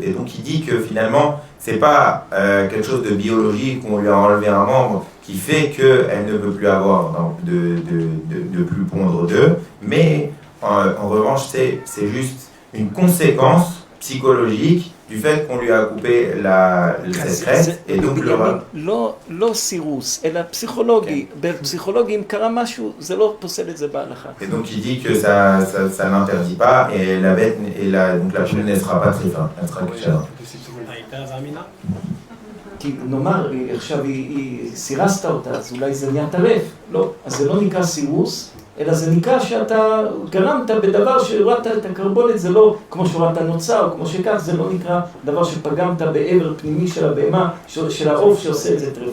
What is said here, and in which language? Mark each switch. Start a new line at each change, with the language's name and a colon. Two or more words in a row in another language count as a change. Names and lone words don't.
French: Et donc il dit que finalement, c'est pas quelque chose de biologique où on lui a enlevé un membre qui fait qu'elle ne peut plus avoir de plus pondre d'œufs, mais en revanche, c'est juste une conséquence psychologique du fait qu'on lui a coupé cette crête, et donc
Hebrew: לא סירוס, אלא פסיכולוגי. בפסיכולוגים קרה משהו, זה לא פוסל את זה בהלכה.
French: Et donc il dit que ça n'interdit pas, et la bête, donc la poule ne sera pas très fin, elle sera cachère.
Hebrew: כי נאמר, עכשיו היא סירסת אותה, אז אולי זה נהיה טרף. לא, אז זה לא נקרא סירוס, אלא זה נקרא שאתה גרמת בדבר שהורדת את הקרבולת, זה לא כמו שהורדת נוצה או כמו שכך, זה לא נקרא דבר שפגמת בעבר פנימי של הבהמה, של העוף שעושה את זה טרפה.